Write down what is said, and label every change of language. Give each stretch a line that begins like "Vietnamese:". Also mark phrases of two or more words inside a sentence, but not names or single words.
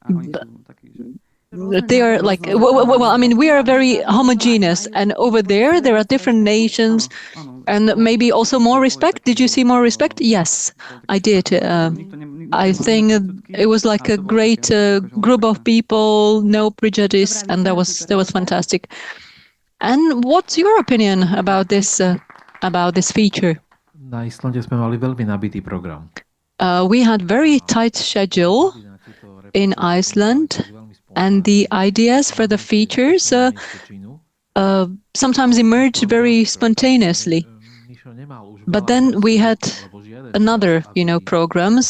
English: They are like, we are very homogeneous, and over there are different nations and maybe also more respect. Did you see more respect? Yes, I did. I think it was like a great group of people, no prejudice, and that was fantastic. And what's your opinion about this feature?
Slovak: Na Islande sme mali veľmi nabitý program.
English: We had very tight schedule in Iceland. And the ideas for the features sometimes emerged very spontaneously. But then we had another, program.